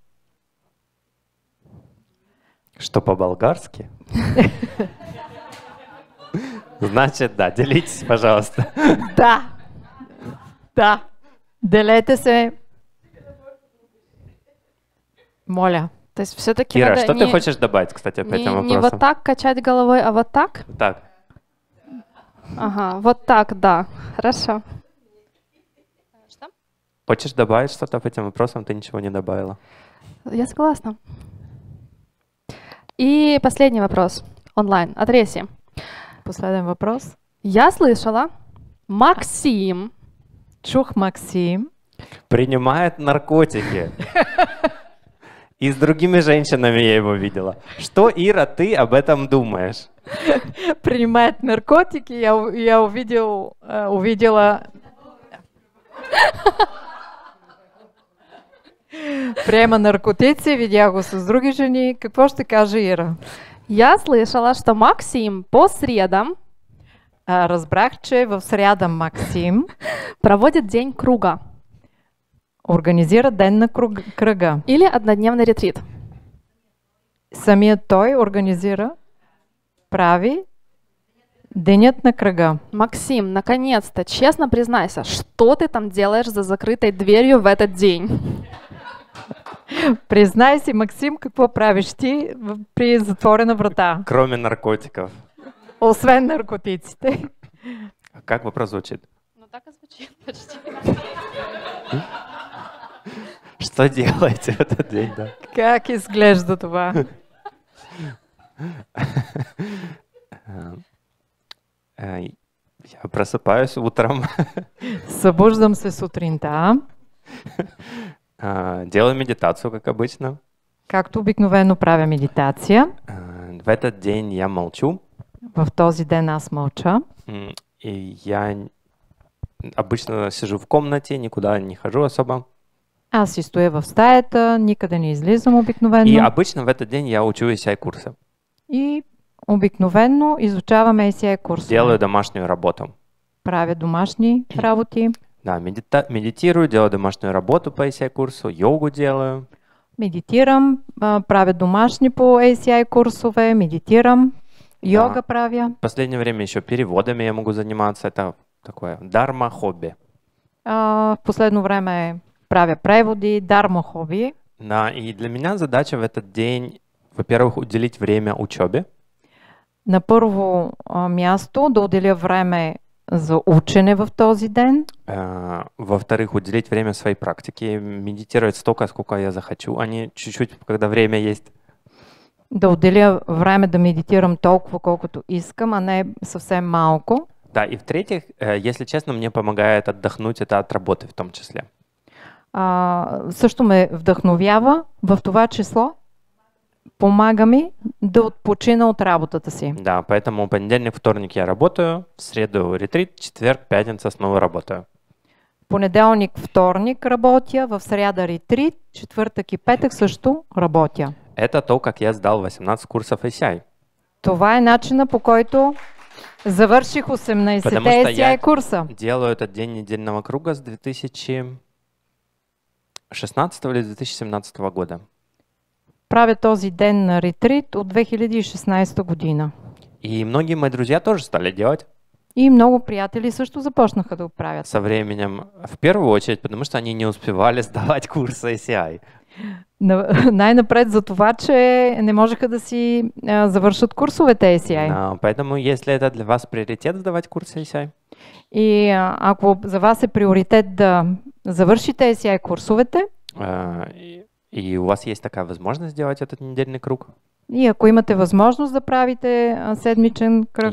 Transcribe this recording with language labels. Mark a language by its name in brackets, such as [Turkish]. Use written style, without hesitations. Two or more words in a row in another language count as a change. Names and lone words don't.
[Russian] Что по-болгарски? Значит, да, делитесь, пожалуйста. [Bulgarian] Да. Да. Делете се. Моля. [Russian] То есть все-таки Кира, надо что ты хочешь добавить, кстати, по этим не вопросам? вот так качать головой, а вот так? Так. Ага, вот так, да. Хорошо. Что? Хочешь добавить что-то по этим вопросам? Ты ничего не добавила. Я согласна. И последний вопрос. Онлайн. От Реси. [Bulgarian] Последен въпрос. [Russian] Я слышала, Максим [Bulgarian] Чух Максим [Russian] Принимает наркотики. И с другими женщинами я его видела. Что, Ира, ты об этом думаешь? принимает наркотики. Я увидела [Bulgarian] приема наркотици, видях го с други жени. Какво ще каже Ира? [Russian] Я слышала, что Максим по средам [Bulgarian] Разбрах, че в сряда Максим [Russian] проводит день круга [Bulgarian] организира ден на кръга. [Russian] или однодневный ретрит. [Bulgarian] Самият той организира, прави денят на кръга. [Russian] Максим, наконец-то, честно признайся, что ты там делаешь за закрытой дверью в этот день? [Bulgarian] Признай си, Максим, какво правиш ти при затворена врата, [Russian] Кроме наркотиков. [Bulgarian] освен наркотиците? [Russian] Как вопрос звучит? Ну так и звучит почти. Что делаете в этот день, да? [Bulgarian] Как изглежда това? [Russian] Я просыпаюсь утром, [Bulgarian] Събуждам се сутринта, [Russian] делаю медитацию, как обычно. [Bulgarian] както обикновено правя медитация. [Russian] В этот день я молчу, [Bulgarian] В този ден аз мълча. [Russian] и я обычно сижу в комнате, никуда не хожу особо. [Bulgarian] Аз си стоя в стаята, никъде не излизам И обикновено. [Russian] обычно в этот день я учу ECI-курсы. [Bulgarian] И обикновено изучавам ACI курсове. [Russian] Делаю домашнюю работу. [Bulgarian] Правя домашни работи. [Russian] Да, медитирую, делаю домашнюю работу по ECI-курсу, йогу делаю. [Bulgarian] Медитирам, правя домашни по ACI курсове, медитирам, йога правя. [Russian] В последнее время еще переводами я могу заниматься. Это такое дарма хобби. [Bulgarian] В последно време правя преводи, дарма хоби. [Russian] Да, и для меня задача в этот день, во-первых, уделить время учебе. [Bulgarian] На първо място да отделя време за учене в този ден. [Russian] Во-вторых, уделить время своей практике, медитировать столько, сколько я захочу, а не чуть-чуть, когда время есть. [Bulgarian] Да отделя време да медитирам толкова, колкото искам, а не съвсем малко. [Russian] Да, и в-третьих, если честно, мне помогает отдохнуть это от работы в том числе. [Bulgarian] Също ме вдъхновява, в това число помага ми да отпочина от работата си. [Russian] Да, поэтому понедельник, вторник я работаю, в среду ретрит, четверг, пятница снова работаю. [Bulgarian] Понеделник, вторник работя, в сряда ретрит, четвъртък и петък също работя. [Russian] Это то, как я сдал 18 курсов ACI. [Bulgarian] Това е начина, по който завърших 18-те ACI курса. [Russian] Делаю этот день недельного круга с 2016 или 2017 года. [Bulgarian] Правя този ден на ретрит от 2016 година. [Russian] И многие мои друзья тоже стали делать. [Bulgarian] И много приятели също започнаха да го правят. [Russian] Со временем, в первую очередь, потому что они не успевали сдавать курс ACI. [Bulgarian] Най-напред за това, че не можеха да си завършат курсовете ACI. [Russian] Поэтому, если это для вас приоритет сдавать курс ACI. [Bulgarian] И ако за вас е приоритет да завършите ACI курсовете, [Russian] и у вас есть такая возможность сделать этот недельный круг, [Bulgarian] и ако имате възможност да правите седмичен кръг,